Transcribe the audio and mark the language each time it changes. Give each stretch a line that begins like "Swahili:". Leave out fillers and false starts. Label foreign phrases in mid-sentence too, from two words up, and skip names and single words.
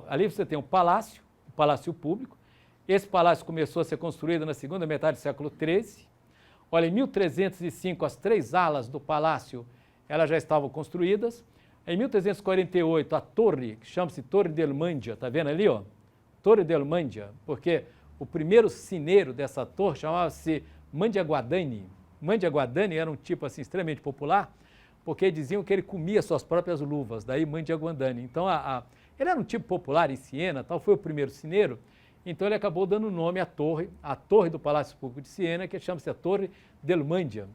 Portuguese: Ali você tem o Palácio Público. Esse palácio começou a ser construído na segunda metade do século XIII. Olha, em 1305, as 3 alas do palácio elas já estavam construídas. Em 1348, a torre, que chama-se Torre del Mangia, está vendo ali, ó? Torre del Mangia, porque o primeiro sineiro dessa torre chamava-se Mangia Guadagni. Mangia Guadagni era um tipo assim extremamente popular, porque diziam que ele comia suas próprias luvas, daí Mangia Guadagni. Então, ele era um tipo popular em Siena, tal, foi o primeiro sineiro, então ele acabou dando nome à torre do Palácio Público de Siena, que chama-se a Torre del Mangia.